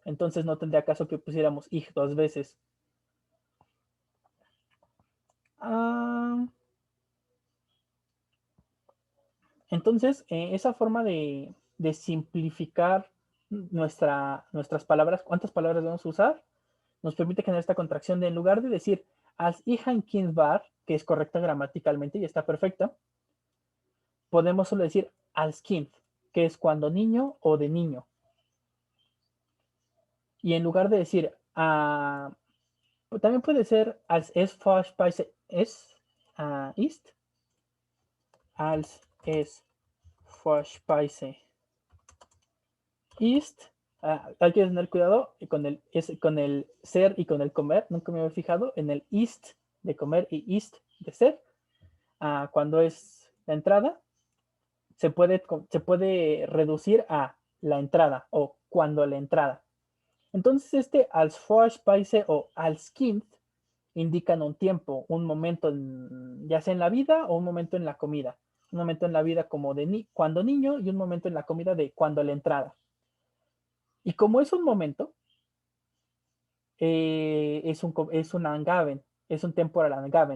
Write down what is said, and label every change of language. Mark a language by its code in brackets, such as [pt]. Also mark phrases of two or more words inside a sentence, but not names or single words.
[es] Entonces no tendría caso que pusiéramos ich 2 veces. Ah, entonces, esa forma de simplificar nuestras palabras, cuántas palabras vamos a usar, nos permite generar esta contracción de, en lugar de decir [de] als ich ein Kind war, [es] que es correcta gramaticalmente y está perfecta, podemos solo decir [de] als Kind, [es] que es cuando niño o de niño. Y en lugar de decir, también puede ser [de] als es Vorspeise ist, als es Vorspeise ist. [es] Hay que tener cuidado con el ser y con el comer. Nunca me había fijado en el ist de comer y ist de ser. Cuando es la entrada, se puede reducir a la entrada o cuando la entrada. Entonces [de] als Vorspeise [es] o [de] als Kind [es] indican un tiempo, un momento, ya sea en la vida o un momento en la comida. Un momento en la vida como de cuando niño y un momento en la comida de cuando la entrada. Y como es un momento, es un Angaben, es un [de] temporal Angaben.